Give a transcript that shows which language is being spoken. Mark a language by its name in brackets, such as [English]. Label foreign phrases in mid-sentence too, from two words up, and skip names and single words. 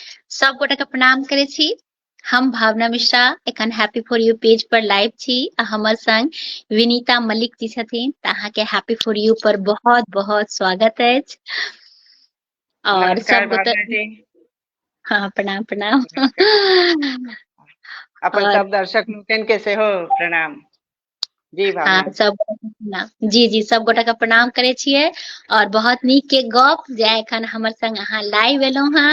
[Maithili] सब गोटा के प्रणाम करे छी। हम भावना मिश्रा एखन हैप्पी फॉर यू पेज पर लाइव छी आ हमर संग विनीता मलिक जी छथिन त अहाँ के हैप्पी फॉर यू पर बहुत बहुत स्वागत अछि। और नमस्कार सब गोटा भावना जी। हाँ प्रणाम प्रणाम। नमस्कार। अपन और सब दर्शक लोकन के सेहो प्रणाम। जी हाँ भावना जी। सब जी जी सब गोटा के प्रणाम करे छियै। और बहुत नीक के गप जे एखन हमर संग अहाँ लाइव एलौ हैं।